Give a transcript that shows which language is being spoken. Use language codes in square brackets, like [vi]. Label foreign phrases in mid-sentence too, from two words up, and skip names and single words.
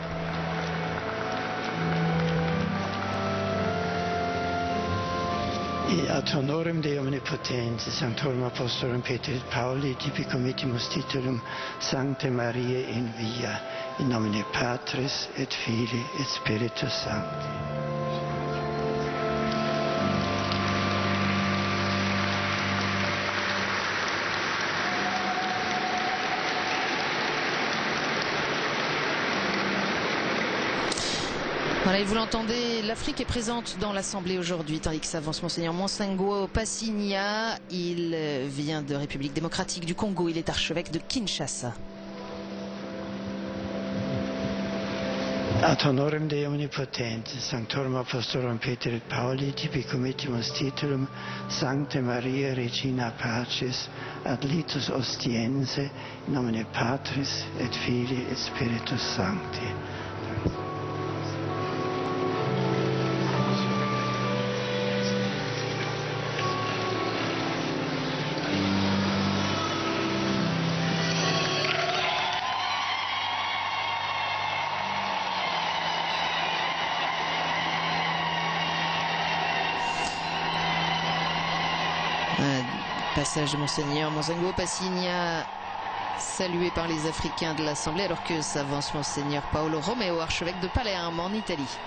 [la] Et ad honorem Dei Omnipotens, Sanctorum Apostolorum Petri et Pauli, tibi committimus titulum Sancte Mariae in via, in nomine Patris et Filii et Spiritus Sancti. [fr] Voilà, et vous l'entendez, l'Afrique est présente dans l'Assemblée aujourd'hui, tandis que s'avance Monseigneur Monsengo Passigna. Il vient de République démocratique du Congo, il est archevêque de Kinshasa. [la] Ad honorem Dei Omnipotens, Sanctorum Apostolorum Peter et Pauli, tibi committimus titulum Sancte Maria Regina Pacis, ad litus ostiense, in nomine Patris et Filii et Spiritus Sancti. [fr] Passage de Monseigneur Monsengo Passigna, salué par les Africains de l'Assemblée, alors que s'avance Monseigneur Paolo Romeo, archevêque de Palerme en Italie.